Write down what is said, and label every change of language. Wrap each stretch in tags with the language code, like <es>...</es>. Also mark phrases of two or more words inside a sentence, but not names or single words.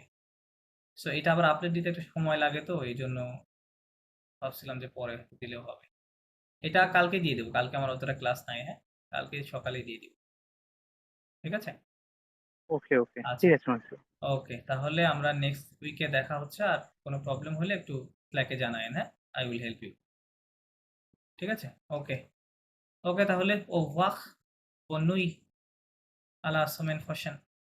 <bn>সো এটা আবার আপলোড দিতে একটু সময় লাগে, তো এইজন্য ভাবছিলাম যে পরে দিলেও হবে। এটা কালকে দিয়ে দেবো। কালকে আমার অতটা ক্লাস নাই, হ্যাঁ? কালকে সকালে দিয়ে দিব। ঠিক আছে? ওকে আচ্ছা। ঠিক আছে মশু। ওকে, তাহলে আমরা</bn> <en>next week</en> <bn>দেখা হচ্ছে। আর কোনো প্রবলেম হলে একটু স্ল্যাকে জানায়েন, হ্যাঁ?</bn> <en>I will help you.</en> <bn>ঠিক আছে? ওকে। ওকে, তাহলে</bn> <fr>au revoir, bonne nuit, à la semaine prochaine.</fr>